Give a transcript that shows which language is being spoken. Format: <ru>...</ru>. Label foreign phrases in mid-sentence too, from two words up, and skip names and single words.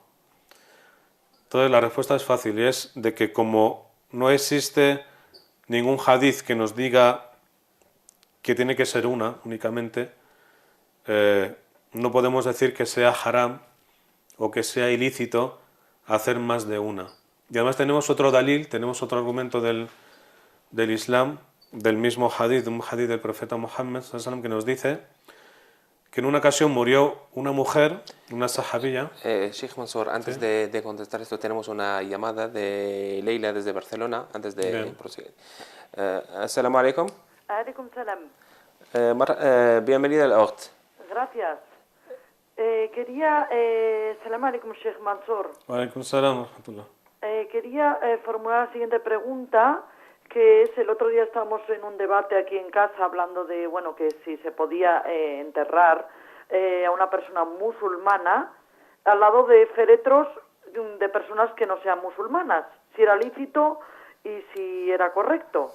<es>Entonces la respuesta es fácil, y es de que como no existe ningún hadith que nos diga que tiene que ser una únicamente, no podemos decir que sea haram o que sea ilícito hacer más de una. Y además tenemos otro dalil, tenemos otro argumento del Islam, del mismo hadith, un hadith del profeta Muhammad</es> <ar>صلى الله عليه وسلم,</ar> <es>que nos dice que en una ocasión murió una mujer, una sahabilla. Sheikh Mansour, antes de contestar esto, tenemos una llamada de Leila desde Barcelona, antes de proseguir.</es> <ar>السلام عليكم. عليكم السلام.</ar> <es>Bienvenida al OCT. Gracias.</es> <ar>سلام عليكم, Sheikh Mansour. عليكم السلام رحمة الله.</ar> <es>Quería formular la siguiente pregunta, que es: el otro día estábamos en un debate aquí en casa hablando de, bueno, que si se podía enterrar a una persona musulmana al lado de féretros de personas que no sean musulmanas, si era lícito y si era correcto.</es>